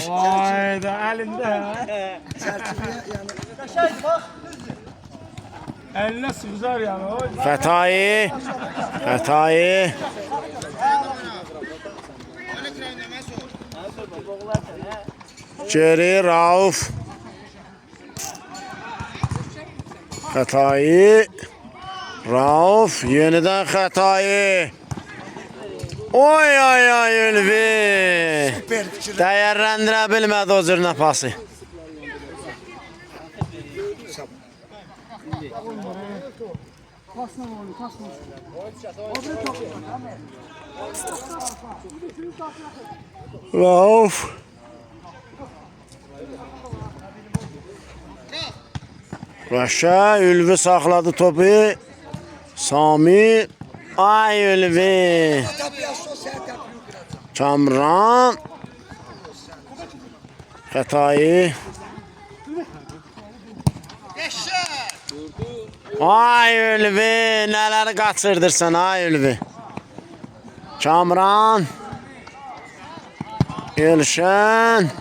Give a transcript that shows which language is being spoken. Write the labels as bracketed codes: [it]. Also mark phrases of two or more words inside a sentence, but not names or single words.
[tr] Hayda elinde. Çerçeveye yani. Eline sızar yani. [az] Xətayı. Xətayı. Geri Rauf. Xətayı. Rauf. Yenidən Xətayı. Oy Ülvi. [tr] Süper fikir. [az] Dəyərləndirə bilmədi o cür nəfəsi. Rauf. Başa Ülvi saxladı topu. Sami. Ay Ülvi. [tr] Tabii ya sosyal yapıyor. [az] Kamran. Xətayı. Ay Ülvi, nələri qaçırdırsan ay Ülvi. Kamran. Elşən.